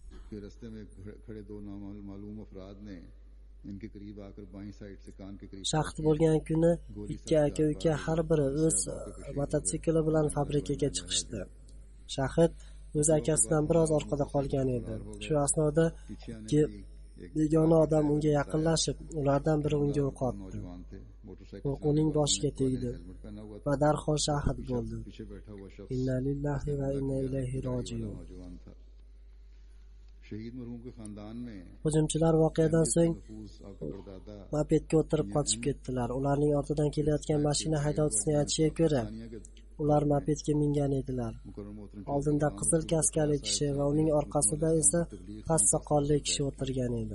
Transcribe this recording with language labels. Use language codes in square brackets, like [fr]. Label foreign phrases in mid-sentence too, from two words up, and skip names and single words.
[uz] Shahid bo'lgan kuni ikki aka-uka har biri o'z mototsikli bilan fabrikaga chiqishdi. Shahid o'z akasidan biroz orqada qolgan edi. Shu asnoda begona odam unga yaqinlashib, ulardan biri unga o'q otdi. O'q uning boshiga tegdi va darhol shahid bo'ldi. [ar] إنا لله وإنا إليه راجعون. [uz] Hujumchilar voqeadan so'ng mopedga o'tirib qochib ketdilar. Ularning ortidan kelayotgan mashina haydovchisining aytishiga ko'ra, ular mopedga mingan edilar. Oldinda qizil kaskali kishi va uning orqasida esa past soqolli kishi o'tirgan edi.